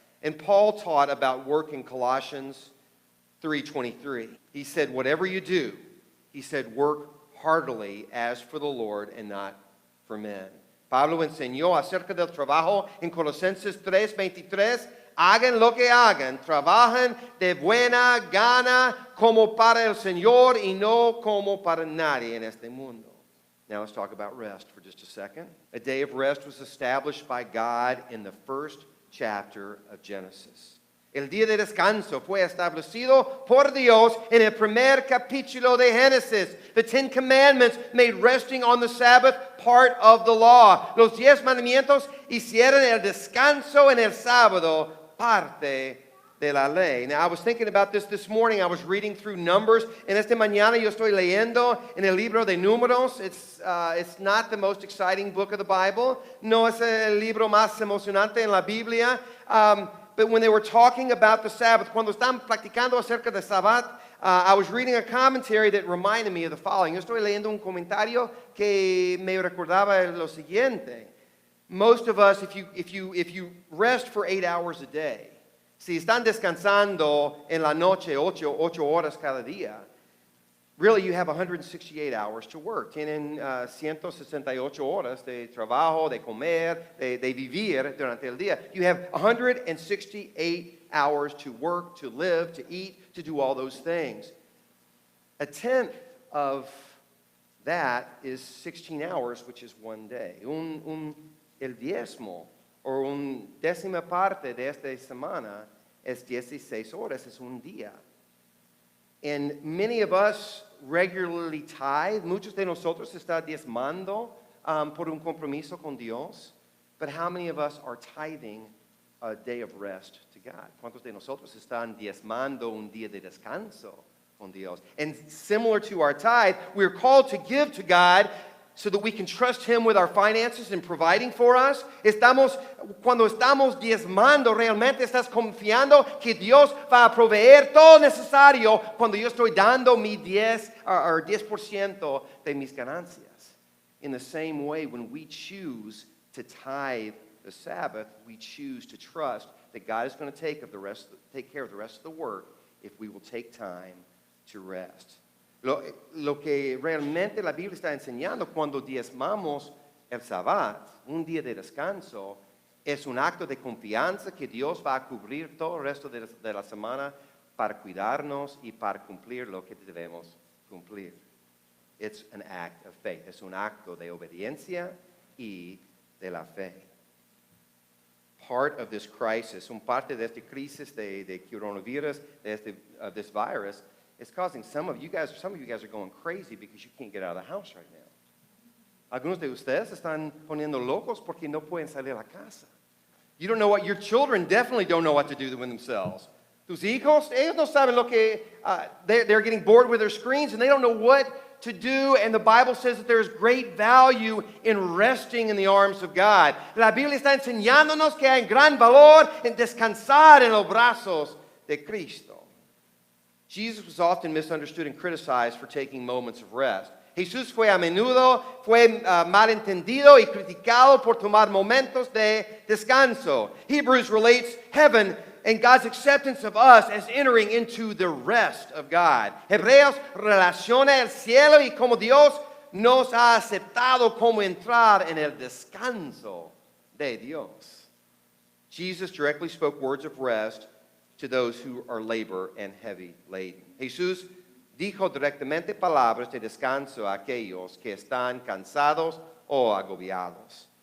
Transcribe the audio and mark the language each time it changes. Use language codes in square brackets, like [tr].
[en] And Paul taught about work in Colossians 3:23. He said, whatever you do, he said, work heartily as for the Lord and not for men. [es] Pablo enseñó acerca del trabajo en Colosenses 3:23. Hagan lo que hagan, trabajen de buena gana como para el Señor y no como para nadie en este mundo. [en] Now let's talk about rest for just a second. A day of rest was established by God in the first chapter of Genesis. [es] El día de descanso fue establecido por Dios en el primer capítulo de Génesis. [en] The 10 Commandments made resting on the Sabbath part of the law. [es] Los 10 mandamientos hicieron el descanso en el sábado parte de la ley. [en] Now, I was thinking about this morning. I was reading through Numbers. [es] En esta mañana yo estoy leyendo en el libro de Números. [en] It's not the most exciting book of the Bible. [es] No es el libro más emocionante en la Biblia. [en] But when they were talking about the Sabbath, [es] cuando están practicando acerca del Sabbath, [en] I was reading a commentary that reminded me of the following. [es] Yo estoy leyendo un comentario que me recordaba lo siguiente. [en] Most of us, if you rest for 8 hours a day, [es] si están descansando en la noche 8 horas cada día, [en] really you have 168 hours to work. [es] Tienen 168 horas de trabajo, de comer, de vivir durante el día. [en] You have 168 hours to work, to live, to eat, to do all those things. A tenth of that is 16 hours, which is one day. [es] El diezmo, o décima parte de esta semana, es 16 horas, es un día. [en] And many of us regularly tithe. [es] Muchos de nosotros está diezmando por un compromiso con Dios. [en] But how many of us are tithing a day of rest to God? [es] ¿Cuántos de nosotros están diezmando un día de descanso con Dios? [en] And similar to our tithe, we're called to give to God so that we can trust Him with our finances and providing for us. [es] Cuando estamos diezmando, realmente estás confiando que Dios va a proveer todo necesario cuando yo estoy dando mi 10% de mis ganancias. [en] In the same way, when we choose to tithe the Sabbath, we choose to trust that God is going to take care of the rest of the work if we will take time to rest. [es] Lo que realmente la Biblia está enseñando cuando diezmamos el Sabbat, un día de descanso, es un acto de confianza que Dios va a cubrir todo el resto de la semana para cuidarnos y para cumplir lo que debemos cumplir. [en] It's an act of faith. [es] Es un acto de obediencia y de la fe. [en] Part of this crisis, [es] parte de esta crisis de coronavirus, [en] this virus, is causing some of you guys are going crazy because you can't get out of the house right now. [es] Algunos de ustedes están poniendo locos porque no pueden salir a la casa. [en] You don't know what your children definitely don't know what to do with themselves. [es] Tus hijos, ellos no saben lo que [en] they're getting bored with their screens and they don't know what to do, and the Bible says that there's great value in resting in the arms of God. [es] La Biblia está enseñándonos que hay gran valor en descansar en los brazos de Cristo. [en] Jesus was often misunderstood and criticized for taking moments of rest. [es] Jesús fue a menudo malentendido y criticado por tomar momentos de descanso. [en] Hebrews relates heaven and God's acceptance of us as entering into the rest of God. [es] Hebreos relaciona el cielo y como Dios nos ha aceptado como entrar en el descanso de Dios. [en] Jesus directly spoke words of rest to those who are labor and heavy laden. [es] Jesús dijo directamente palabras de descanso a aquellos que están cansados o agobiados.